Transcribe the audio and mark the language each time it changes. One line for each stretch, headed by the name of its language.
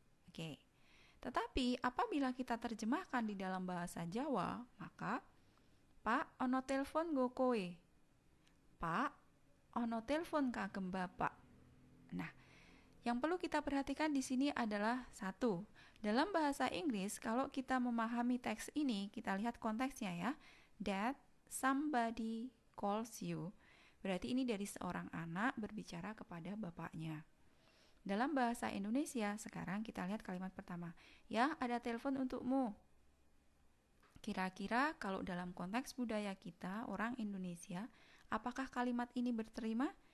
Indonesian: Oke. Tetapi apabila kita terjemahkan di dalam bahasa Jawa, maka
Javanese: Pak, ono telepon go kowe. Pak, ono telepon kagem bapak.
Indonesian: Nah, yang perlu kita perhatikan di sini adalah satu. Dalam bahasa Inggris, kalau kita memahami teks ini, kita lihat konteksnya ya.
English: That somebody calls you.
Indonesian: Berarti ini dari seorang anak berbicara kepada bapaknya. Dalam bahasa Indonesia, sekarang kita lihat kalimat pertama. Ya, ada telepon untukmu. Kira-kira kalau dalam konteks budaya kita, orang Indonesia, apakah kalimat ini berterima?